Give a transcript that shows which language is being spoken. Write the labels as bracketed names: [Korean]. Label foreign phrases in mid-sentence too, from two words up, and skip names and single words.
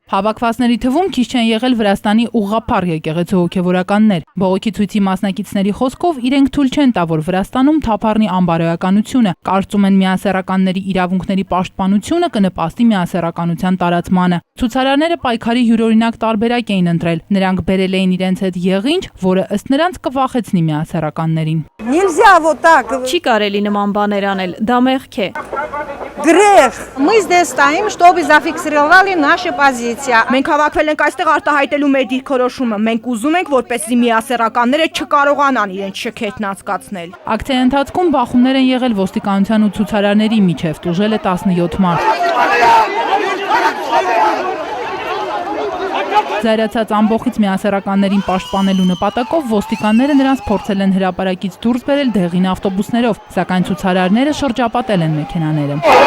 [Armenian] Հավաքվածների թվում քիչ չեն եղել Վրաստանի ուղղափառ եկեղեցու հոգևորականներ։ Բողոքի ցույցի մասնակիցների խոսքով իրենք թույլ չեն տա, որ Վրաստանում թափառնի անբարոյականությունը, կարծում են միասեռականների իրավունքների պաշտպանությունը կնպաստի միասեռականության տարածմանը։ Ցուցարարները պայքարի յուրօրինակ տարբերակ էին ընտրել։ Նրանք բերել էին իրենց հետ եղինջ, որը ըստ նրանց կվախեցնի միասեռականներին։ Չի կարելի նման բաներ անել, դա մեղք է։ [Russian] Мы здесь стоим, чтобы зафиксировали нашу позицию. [Armenian] Մենք հավաքվել ենք այստեղ արտահայտելու մեր դիրքորոշումը։ Մենք ուզում ենք, որպեսզի միասեռականները չկարողանան իրենց շքերթն անցկացնել։ Ակցիայի ընթացքում բախումներ են եղել ոստիկանության ու ցուցարարների միջև, տուժել է 17 մարդ։ Զայրացած ամբոխից միասեռականներին պաշտպանելու նպատակով ոստիկանները նրանց փորձել են հրապարակից դուրս բերել դեղին ավտոբուսներով, սակայն ցուցարարները շրջապատել են մեքենաները։